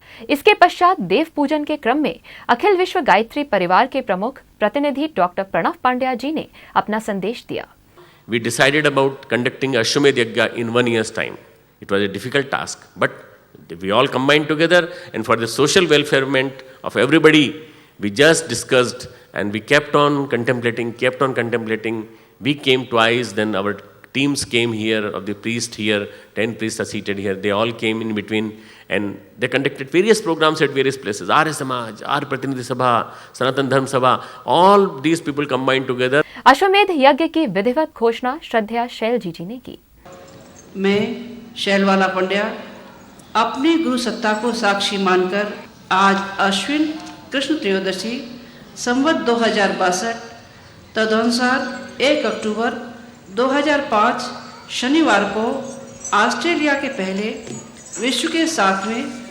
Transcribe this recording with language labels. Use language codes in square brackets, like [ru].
[hi] इसके पश्चात देव पूजन के क्रम में अखिल विश्व गायत्री परिवार के प्रमुख प्रतिनिधि डॉक्टर प्रणव पांड्या जी ने अपना संदेश दिया। [en] We decided about conducting Ashwamedh Yajna in 1 year's time. It was a difficult task, but we all combined together, and for the social welfarement of everybody, we just discussed and we kept on contemplating. We came twice, then our teams came here, of the priest here, 10 priests are seated here. They all came in between and they conducted various programs at various places. Arya Samaj, Arya Prathinidhi Sabha, Sanatan Dharm Sabha, all these people combined together. [hi] अश्वमेध यज्ञ की विधिवत घोषणा श्रद्धेय शैल जी ने की। मैं शैलवाला पंड्या अपनी गुरु सत्ता को साक्षी मानकर आज अश्विन कृष्ण त्रयोदशी संवत 2062 तदनुसार 1 अक्टूबर 2005 शनिवार को ऑस्ट्रेलिया के पहले विश्व के 7वें